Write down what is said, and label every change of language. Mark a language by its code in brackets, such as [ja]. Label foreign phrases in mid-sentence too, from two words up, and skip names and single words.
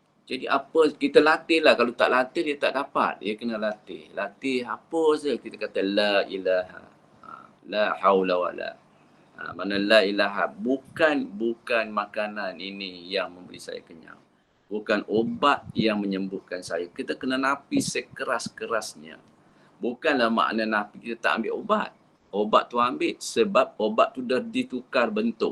[ms] Jadi apa kita latih lah, kalau tak latih dia tak dapat, dia kena latih. Latih apa saja kita kata [ar] لا إله، لا حول ولا. [ms] Mana [ar] لا إله [ms] bukan makanan ini yang memberi saya kenyang. Bukan obat yang menyembuhkan saya. Kita kena napi sekeras-kerasnya. Bukanlah makna napi kita tak ambil obat. Obat tu ambil sebab obat tu dah ditukar bentuk.